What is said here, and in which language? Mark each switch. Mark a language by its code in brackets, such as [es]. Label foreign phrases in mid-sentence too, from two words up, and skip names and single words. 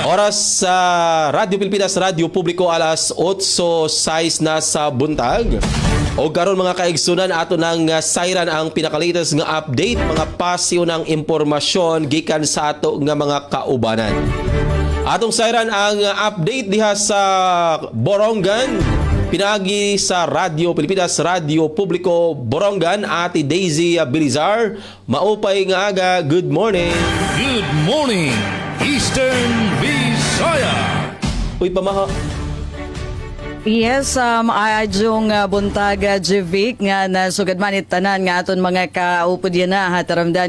[ceb] Oras sa Radyo Pilipinas, Radyo Publiko alas 8:06 na sa buntag. O karon mga kaigsunan ato nang sayran ang pinakalatest nga update, mga pasiyo ng impormasyon gikan sa ato nga mga kaubanan. Atong sayran ang update diha sa Borongan. Pinagi sa Radyo Pilipinas, Radyo Publiko Borongan, Ate Daisy Bilizar. [war] Maupay nga aga, [en] good morning. Good morning, Eastern Visayas. [war] Uy, pamaha. [ceb] Yes, maayong buntag Jivic nga nasugad man tanan nga aton mga kaupod yan na hataramdan.